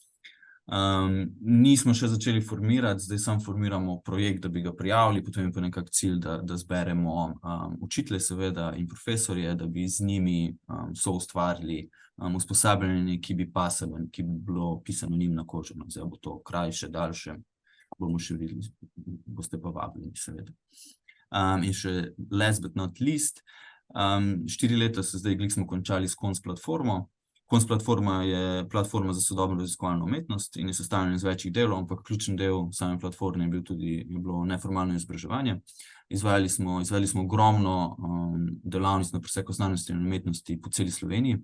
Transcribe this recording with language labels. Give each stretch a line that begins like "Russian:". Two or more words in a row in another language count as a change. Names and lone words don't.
Slovenian: Nismo še začeli formirati, zdaj samo formiramo projekt, da bi ga prijavili, potem je pa nekak cilj, da zberemo učitelje seveda in profesorje, da bi z njimi soustvarili usposabljanje, ki bi bilo pisano njim na kožo. Zdaj bo to krajše, daljše, bomo še videli, boste pa vabljeni seveda. In še
English: last but not least,
Slovenian: 4 leta zdaj smo končali s Kons platformo. Kons platforma je platforma za sodobno raziskovalno umetnost in je sestavljena iz večjih delov, ampak ključen del same platforme je bilo neformalno izobraževanje. Izvajali smo ogromno delavnic na preseku znanosti in umetnosti po celi Sloveniji.